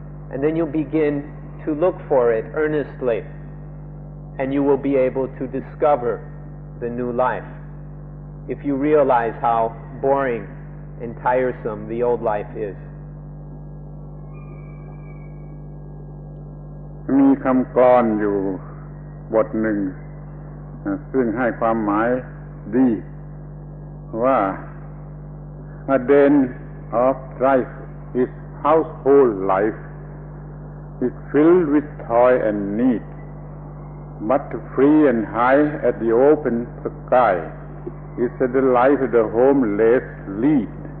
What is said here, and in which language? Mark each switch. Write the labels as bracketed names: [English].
[English] And then you'll begin to look for it earnestly, and you will be able to discover the new life if you realize how boring and tiresome the old life is. [Thai] มีคำกลอนอยู่บทหนึ่งซึ่งให้ความหมายดีว่า [English] A den of strife is household life. It's filled with toil and need, but free and high at the open sky is the life the homeless lead.